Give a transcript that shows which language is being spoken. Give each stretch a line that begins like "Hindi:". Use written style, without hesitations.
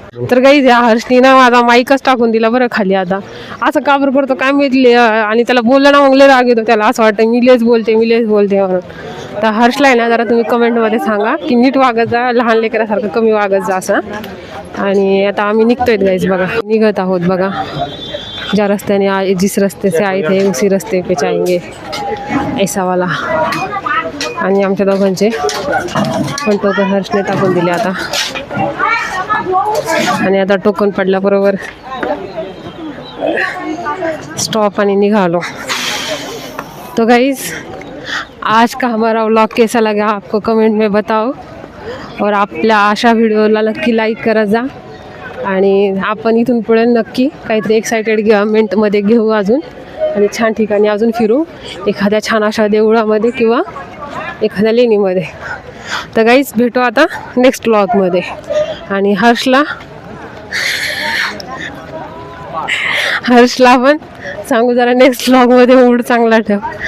Marathi: तर गाईज या हर्षनी ना माझा माईकच टाकून दिला बरं खाली. आता असं का बरं करतो काय माहिती. आणि त्याला बोललं ना मग लय राग येतो त्याला, असं वाटतं मी लेच बोलते म्हणून. तर हर्षला आहे ना जरा तुम्ही कमेंटमध्ये सांगा की नीट वागत जा, लहान लेकरासारखं कमी वागत जा असं. आणि आता आम्ही निघतोय गाईज बघा, निघत आहोत बघा. ज्या रस्त्याने
Hindi: जिस रस्ते से आए थे उसी रस्ते पे जाएंगे ऐसा वाला.
Marathi: आणि आमच्या दोघांचे पण तो हर्षने टाकून दिले आता. आणि आता टोकन पडल्याबरोबर स्टॉप आणि निघालो.
Hindi: तो गाइस आज का हमारा व्लॉग कैसा लगा आपको कमेंट में बताओ.
Marathi: और आपल्या अशा व्हिडिओला नक्की लाईक करत जा. आणि आपण इथून पुढे नक्की काहीतरी एक्सायटेडमेंटमध्ये घेऊ अजून आणि छान ठिकाणी अजून फिरू, एखाद्या छान अशा देवळामध्ये किंवा एखाद्या लेणीमध्ये. तर गाईज भेटू आता नेक्स्ट व्लॉगमध्ये. आणि हर्षला पण सांगू जरा नेक्स्ट व्लॉगमध्ये मूड चांगला ठेव.